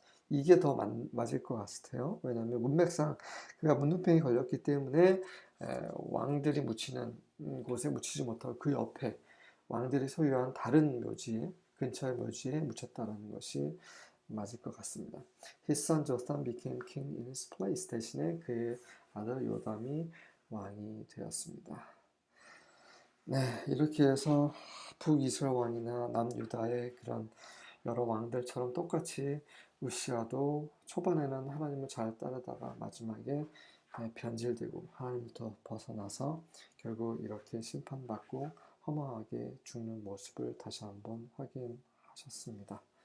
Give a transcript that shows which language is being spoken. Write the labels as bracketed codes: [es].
[ko] 이게 더 맞을 것 같아요. 왜냐하면 문맥상 그가 문둥병이 걸렸기 때문에 왕들이 묻히는 곳에 묻히지 못하고 그 옆에 왕들이 소유한 다른 묘지, 근처의 묘지에 묻혔다라는 것이 맞을 것 같습니다. [en] His son Jotham became king in his place. [ko] 대신에 그의 아들 요담이 왕이 되었습니다. 네, 이렇게 해서 북이스라엘 왕이나 남유다의 그런 여러 왕들처럼 똑같이 우시아도 초반에는 하나님을 잘 따르다가 마지막에 변질되고 하나님부터 벗어나서 결국 이렇게 심판받고 허망하게 죽는 모습을 다시 한번 확인하셨습니다.